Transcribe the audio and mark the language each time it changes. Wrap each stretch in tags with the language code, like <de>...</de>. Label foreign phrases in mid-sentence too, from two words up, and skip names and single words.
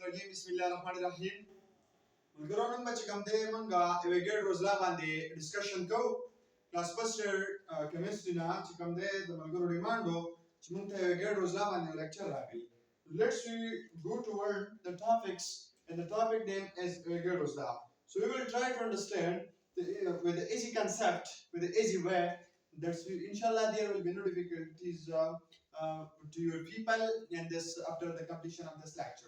<ar>الرجيم بسم الله الرحمن الرحيم</ar> <ps>ملګرو نن به چې کوم دی مونږه Avogadro's law باندې ډسکشن کوو</ps> <en>class first chemistry</en> <ps>نه چې کوم دی د ملګرو ډیماند و چې مونږ ته Avogadro's law باندې لیکچر راغلی.</ps> <en>Let's we go toward the topics and the topic name is Avogadro's law. So we will try to understand with the easy concept, with the easy way. That's inshallah there will be no difficulties to your people in this after the completion of this lecture.</en>